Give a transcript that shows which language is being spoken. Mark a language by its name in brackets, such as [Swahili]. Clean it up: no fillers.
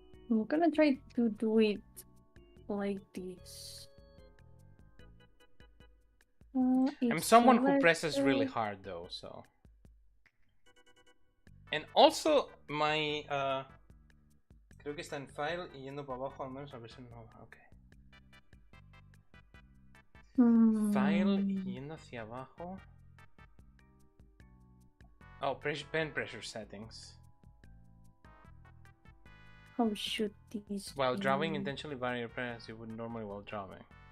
[English] I'm gonna try to do it like this. I'm someone who presses really hard though, so... And also, my... [Spanish] creo que está en file y yendo para abajo al menos a ver si no... Ok. File y yendo hacia abajo... [English] Oh, pen pressure settings. How should these While drawing, intentionally vary your press as you would normally while drawing.